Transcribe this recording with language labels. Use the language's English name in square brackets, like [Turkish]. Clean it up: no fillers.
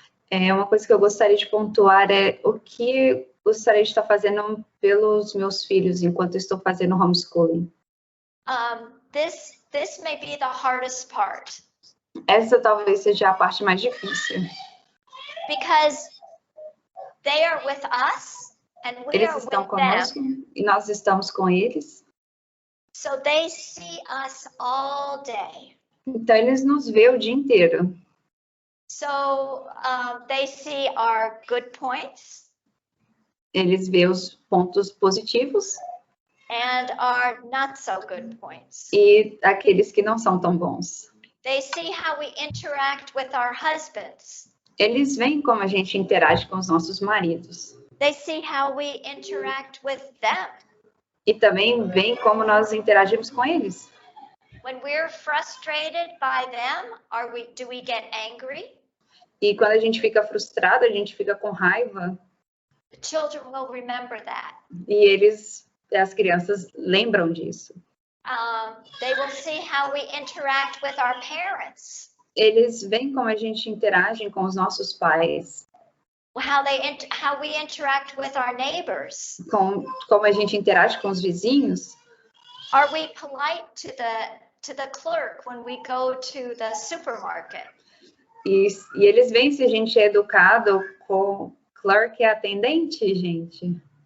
[Portuguese] Uma coisa que eu gostaria de pontuar é o que gostaria de estar fazendo pelos meus filhos enquanto estou fazendo homeschooling. [English] This may be the hardest part. [Portuguese] Essa talvez seja a parte mais difícil. [English] Because they are with us and we [Portuguese] eles [English] are [Portuguese] estão [English] with [Portuguese] conosco [English] them. [Portuguese] E nós estamos com eles. [English] So they see us all day. [Portuguese] Então eles nos veem o dia inteiro. [English] So they see our good points. [Portuguese] Eles veem os pontos positivos. [English] And our not so good points. [Portuguese] E aqueles que não são tão bons. [English] They see how we interact with our husbands. [Portuguese] Eles veem como a gente interage com os nossos maridos. [English] They see how we interact with them. [Portuguese] E também veem como nós interagimos com eles. [English] When we're frustrated by them, do we get angry? [Portuguese] E quando a gente fica frustrado, a gente fica com raiva. [English] The children will remember that. [Portuguese] E as crianças lembram disso. [English] They will see how we interact with our parents. [Portuguese] Eles veem como a gente interage com os nossos pais. [English] How we interact with our neighbors. [Portuguese] Como a gente interage com os vizinhos. [English] Are we polite to the clerk when we go to the supermarket? [Portuguese] E eles veem se a gente é educado com o clerk e atendente, gente.